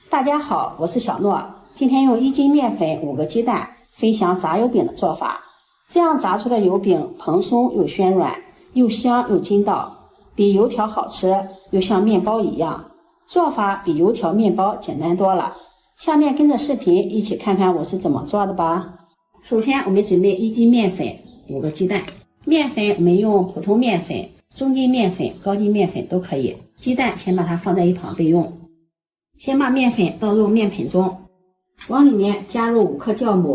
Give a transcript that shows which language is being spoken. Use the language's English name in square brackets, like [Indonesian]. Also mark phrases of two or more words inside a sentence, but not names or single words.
[Chinese] 大家好，我是小諾。今天用1斤面粉、5個雞蛋，分享炸油餅的做法。這樣炸出的油餅蓬鬆又暄軟，又香又筋道，比油條好吃，又像麵包一樣。做法比油條、麵包簡單多了。下面跟着視頻一起看看我是怎麼做的吧。首先我們準備1斤面粉、5個雞蛋。面粉我們用普通面粉、中筋面粉、高筋面粉都可以。雞蛋先把它放在一旁備用。先把面粉倒入面盆中，往裡面加入5克酵母。